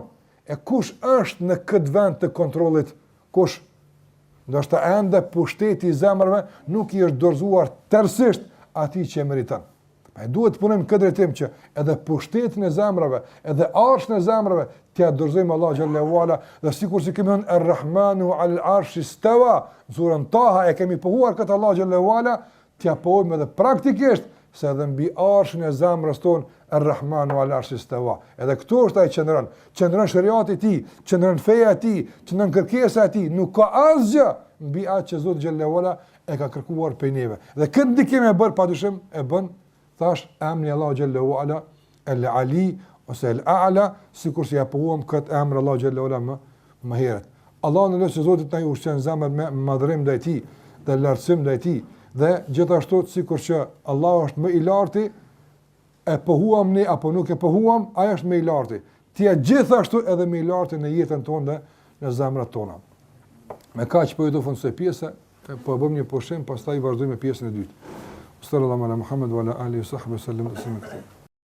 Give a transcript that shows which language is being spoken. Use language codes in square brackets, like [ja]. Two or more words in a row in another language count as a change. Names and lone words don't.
[sq] E kush është në këtë vend të kontrollit? Kush? Ndoshta ende pushteti i zemrave nuk i është dorëzuar tërësisht atij që e meriton. Ne duhet të punojmë këtë drejtim që edhe pushtetin e zemrave, edhe arshën e zemrave t'ia dorëzojmë [ar] الله جل وعلا, [sq] dhe sikur si kemi thënë [ar] الرحمن على العرش استوى, [sq] surën Taha e kemi pohuar këtë [ar] الله جل وعلا, [sq] t'ia pohojmë edhe praktikisht se edhe mbi arshën e zemrës tonë [ar] الرحمن على العرش استوى. [sq] Edhe këtu është ai qëndron shariati i tij, qëndron feja e tij, qëndron kërkesa e tij, nuk ka asgjë mbi atë që Zoti [ar] جل وعلا [sq] e ka kërkuar prej neve. Dhe këtë ndikim e bën padyshim e bën thash emri [ar] الله جل وعلا [sq] el-Ali ose el-A'la, sikur si ja pohuam këtë emër [ar] الله جل وعلا [sq] më herët. Allahu në lutje Zotit na ushqen zemrat me madhërim ndaj tij dhe lartësim ndaj tij, dhe gjithashtu sikur që Allahu është më i larti, e pohuam ne apo nuk e pohuam, ai është më i larti. Ti gjithashtu edhe më i larti në jetën tonë, në zemrat tona. Me kaq po ju do fundosoj pjesë, po bëjmë një pushim, pastaj vazhdojmë me pjesën e dytë. [ar] صلى الله عليه وسلم محمد وعلى آله وصحبه وسلم.